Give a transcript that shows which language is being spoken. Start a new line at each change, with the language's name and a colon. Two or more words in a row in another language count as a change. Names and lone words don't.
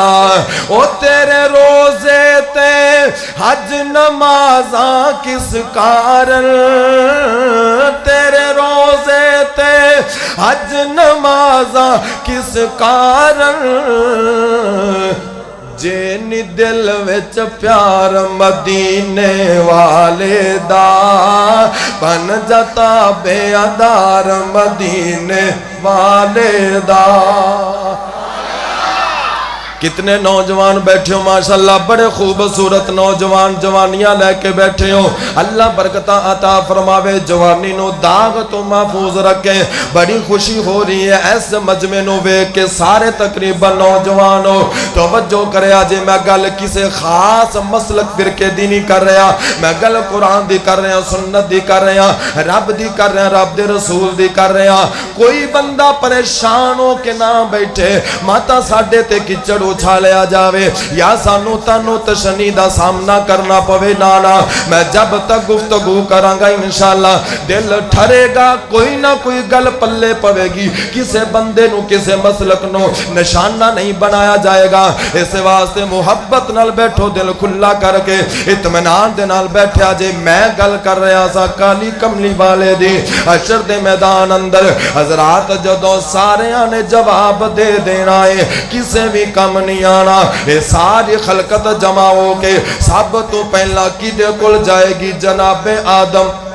Punjabi: او تیرے روزے تے حج نمازاں کس کارن. تیرے روزے تے حج نمازاں کس کارن. جینی دل وچ پیار مدینے والے دا بن جاتا بے ادار مدینے والے دا.
Urdu: کتنے نوجوان بیٹھے ہو ماشاءاللہ بڑے خوبصورت نوجوان جوانیاں لے کے بیٹھے ہو.
Punjabi: اللہ برکتاں عطا فرماوے جوانی نو داغ تو محفوظ رکھے. بڑی خوشی ہو رہی ہے ایس مجمع نو ویکھ کے سارے تقریبا نوجوان ہو. توجہ کریا جے میں گل کسے خاص مسلک فرقے دی نہیں کر رہا. میں گل قرآن دی کر رہا سنت دی کر رہا رب دی کر رہا رب دے رسول دی کر رہا. کوئی بندہ پریشان ہو کے نہ بیٹھے ماتا ساڈے تے کچڑ اچھالیا جاوے یا سانو تانو تشنی دا سامنا کرنا پوے. نانا میں جب تک گفتگو کرانگا انشاءاللہ دل ٹھرے گا کوئی نہ کوئی گل پلے پوے گی. کسے بندے نو کسے مسلک نو نشانہ نہیں بنایا جائے گا. اس واسطے محبت نال بیٹھو دل کھلا کر کے اطمینان دے نال بیٹھیا جے. میں گل کر رہا سا کالی کملی والے دی حشر دے میدان اندر حضرات جدوں سارے نے جواب دے دینا ہے کسے بھی کم نہیں آنا. اے ساری خلقت جمع ہو کے سب تو پہلا کدے کول جائے گی جناب آدم.